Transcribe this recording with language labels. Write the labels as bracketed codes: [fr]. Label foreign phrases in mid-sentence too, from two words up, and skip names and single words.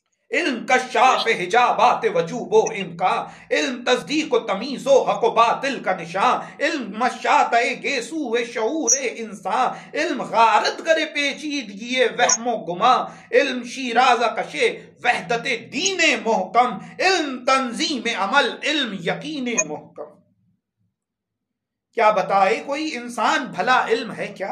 [ur] علم کشاف حجابات وجوب و امکان، علم تصدیق و تمیز و حق و باطل کا نشان، علم مشاط گیسو شعور انسان، علم غارت کرے پیچیدگی وہم و گما، علم شیراز کشے وحدت دین محکم، علم تنظیم عمل، علم یقین محکم۔ کیا بتائے کوئی انسان بھلا علم ہے کیا؟